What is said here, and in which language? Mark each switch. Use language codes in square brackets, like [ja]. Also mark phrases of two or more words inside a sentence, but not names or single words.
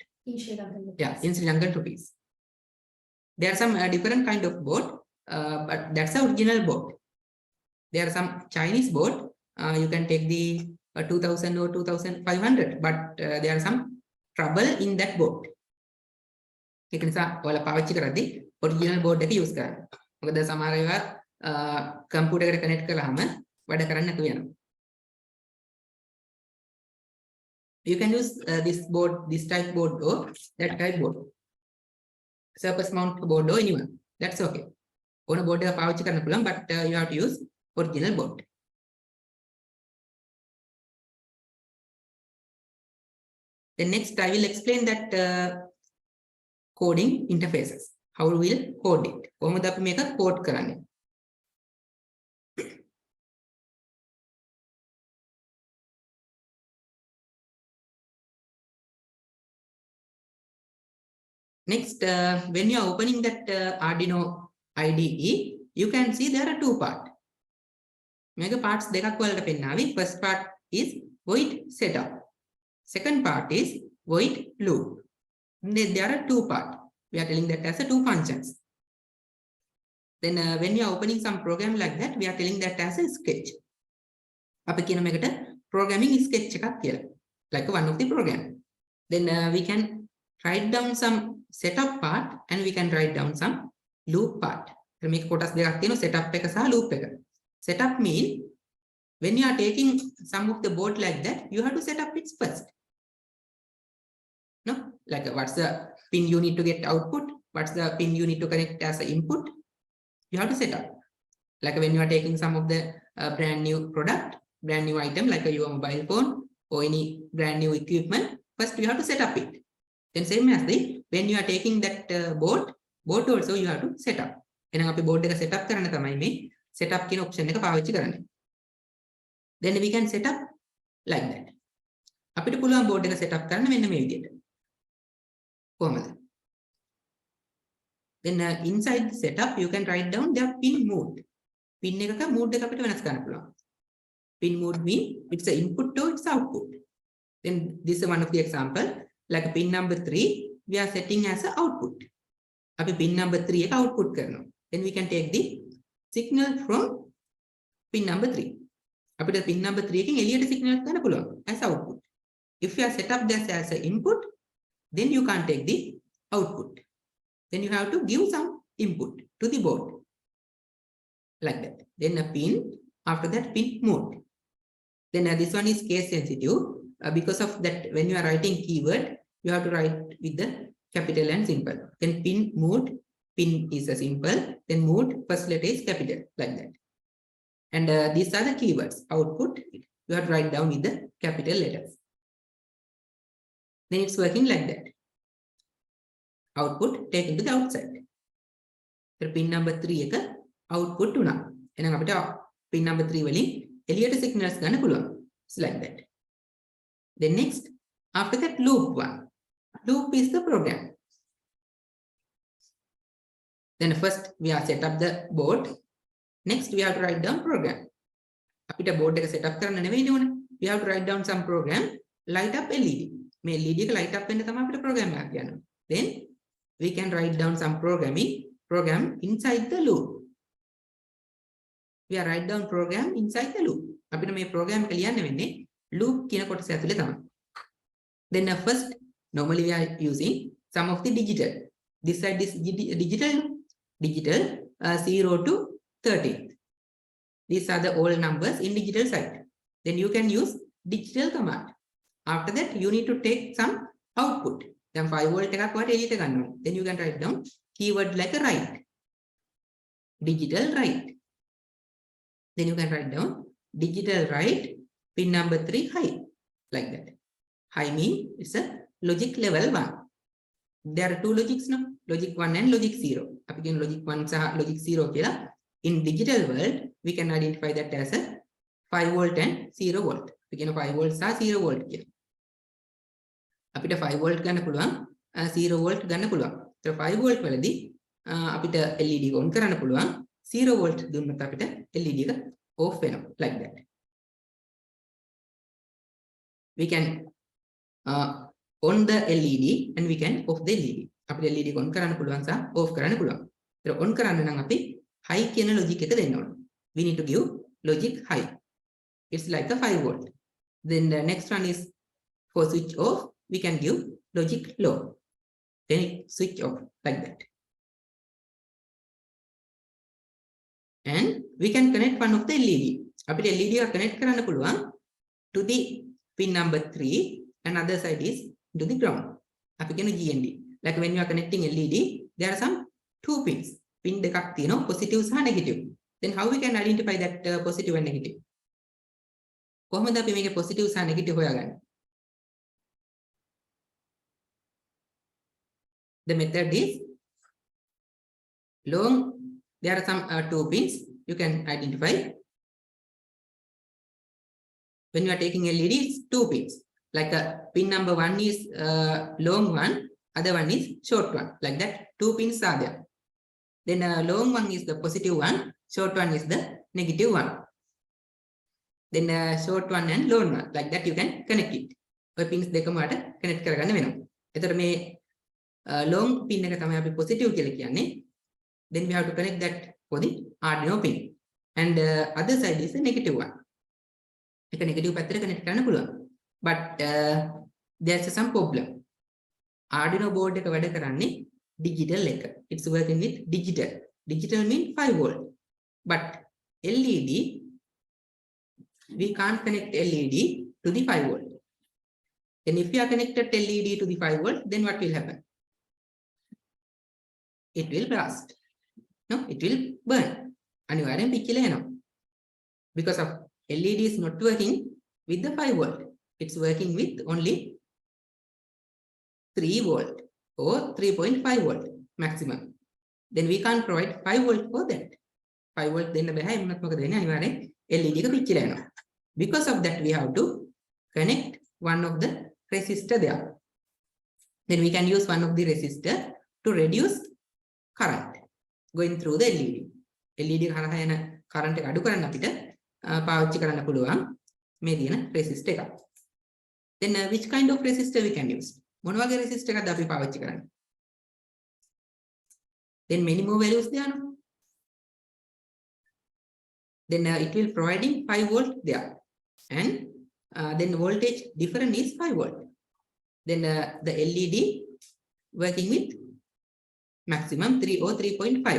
[en] Yeah, in Sri Lankan rupees. There are some different kind of board, but that's the original board. There are some Chinese board. You can take the 2,000 or 2,500, but there are some trouble in that board. You can say original board use කරන්න. [si] මොකද සමහර ඒවා computer එකට connect කළාම වැඩ කරන්නේ නැතුව යනවා. [en] You can use this board, this type board or that type board. Surface mount board or anyone. That's okay. [si] ඕන board එක පාවිච්චි කරන්න පුළුවන්, [en] but you have to use original board. Then next I will explain that coding interfaces. How we will code it. [si] කොහොමද අපි මේක code කරන්නේ? [en] Next, when you are opening that Arduino IDE, you can see there are two parts. Mega parts [si] දෙකක් වලට පෙන්නාවි. [en] First part is void setup. Second part is void loop. There are two parts. We are telling that as a two functions. Then when you are opening some program like that, we are telling that as a sketch. [si] අපි කියන මේකට [en] programming sketch [si] එකක් කියලා. [en] Like one of the program. Then we can write down some setup part and we can write down some loop part. [si] මේක කොටස් දෙකක් තියෙනවා, setup එක සහ loop එක. [en] Setup mean when you are taking some of the board like that, you have to set up it first. No, like what's the pin you need to get output, what's the pin you need to connect as an input, you have to set up. Like when you are taking some of the brand new product, brand new item like your mobile phone or any brand new equipment, first you have to set up it. Then same as the when you are taking that board also you have to set up. [si] එහෙනම් අපි board එක [en] set up [si] කරන්න තමයි මේ [en] set up [si] කියන option එක පාවිච්චි කරන්නේ. [en] Then we can set up like that. [si] අපිට පුළුවන් board එක [en] set up [si] කරන්න මෙන්න මේ විදිහට. කොහොමද? [en] Then inside the setup you can write down their pin mode. [si] Pin එකක mode එක අපිට වෙනස් කරන්න පුළුවන්. [en] Pin mode mean it's the input or it's output. Then this is one of the example, like pin number 3, we are setting as an output. [si] අපි [en] pin number 3 [si] එක output කරනවා. [en] Then we can take the signal from pin number 3. [si] අපිට [en] pin number 3 [si] එකෙන් එළියට signal ගන්න පුළුවන් [en] as output. If you are set up this as an input, then you can't take the output. Then you have to give some input to the board. Like that. Then a pin, after that pin mode. Then this one is case sensitive. Because of that, when you are writing keyword, you have to write with the capital and simple. Then pin mode, pin is a simple, then mode, first letter is capital, like that. And these are the keywords. Output, you have to write down with the capital letters. Then it's working like that. Output taken to the outside. So pin number 3 [si] එක output උනා. එහෙනම් අපිට [en] pin number 3 [si] වලින් එළියට signals ගන්න පුළුවන්. [en] It's like that. Then next, after that loop 1. Loop is the program. Then first we are set up the board. Next we have to write down program. [si] අපිට board එක set up කරන්න නෙවෙයිනේ ඕනේ. [en] We have to write down some program, light up LED. [si] මේ LED එක [en] light up [si] වෙන්න තමයි අපිට program එකක් කියනවා. [en] Then we can write down some program inside the loop. We are write down program inside the loop. [si] අපිට මේ program එක ලියන්න වෙන්නේ loop කියන කොටස ඇතුලේ තමයි. [en] Then first, normally we are using some of the digital. This side is digital 0 to 13. These are the all numbers in digital side. Then you can use digital command. After that, you need to take some output. [si] Then 5 volt එකක් වට එළියට ගන්න ඕනේ. [en] Then you can write down keyword like a write. Digital write. Then you can write down digital write pin number 3 high, like that. High means it's a logic level 1. There are two logics now, logic 1 and logic 0. [si] අපි කියන logic 1 සහ logic 0 කියලා. [en] In digital world, we can identify that as a 5 volt and 0 volt. [si] අපි කියන 5 volt සහ 0 volt කියලා. අපිට 5 volt ගන්න පුළුවන්, 0 volt ගන්න පුළුවන්. So 5 volt වලදී අපිට LED එක on කරන්න පුළුවන්. 0 volt දුන්නොත් අපිට LED එක off වෙනවා, [en] like that. We can on the LED and we can off the LED. [si] අපිට LED එක on කරන්න පුළුවන් සහ off කරන්න පුළුවන්. ඒක on කරන්න නම් අපි high කියන logic එක දෙන්න ඕනේ. [en] We need to give logic high. It's like a 5 volt. Then the next one is for switch off, we can give logic low. Then it switch off like that. And we can connect one of the LED. [si] අපිට LED එක connect කරන්න පුළුවන් [en] to the pin number 3 and other side is to the ground. [si] අපි කියන GND. [en] Like when you are connecting LED, there are some two pins. [si] Pin දෙකක් තියෙනවා, positive සහ negative. [en] Then how we can identify that positive and negative? [si] කොහොමද අපි මේකේ positive සහ negative හොයාගන්නේ? [en] The method is long. There are some two pins you can identify. When you are taking LED, it's two pins. Like pin number 1 is long one, other one is short one. Like that, two pins are there. Then long one is the positive one, short one is the negative one. Then short one and long one. Like that, you can connect it. [si] ඔය pins දෙකම වලට connect කරගන්න වෙනවා. එතකොට මේ [en] long pin [si] එක තමයි අපි positive කියලා කියන්නේ. [en] Then we have to connect that for the Arduino pin. And other side is the negative one. [si] එක negative පැත්තට connect කරන්න පුළුවන්. [en] But there's some problem. [si] Arduino board එක වැඩ කරන්නේ digital එක. [en] It's working with digital. Digital means 5 volt. But LED, we can't connect LED to the 5 volt. And if we are connected LED to the 5 volt, then what will happen? It will blast. No, it will burn. [si] අනිවාර්යෙන් පිච්චිලා යනවා. [en] Because of LED is not working with the 5 volt. It's working with only 3 volt or 3.5 volt maximum. Then we can't provide 5 volt for that. [si] 5 volt දෙන්න බෑ. එමුණත් මොකද වෙන්නේ? අනිවාර්යෙන් LED එක පිච්චිලා යනවා. [en] Because of that, we have to connect one of the resistor there. Then we can use one of the resistor to reduce current going through the LED. [si] LED කරා යන current එක අඩු කරන්න අපිට පාවිච්චි කරන්න පුළුවන් මේ දින resistor එක. [en] Then which kind of resistor we can use? [si] මොන වගේ resistor එකක්ද අපි පාවිච්චි කරන්නේ? [en] Then many more values there, no? Then it will providing 5 volt there, and then voltage difference is 5 volt. Then the LED working with maximum 3 or 3.5.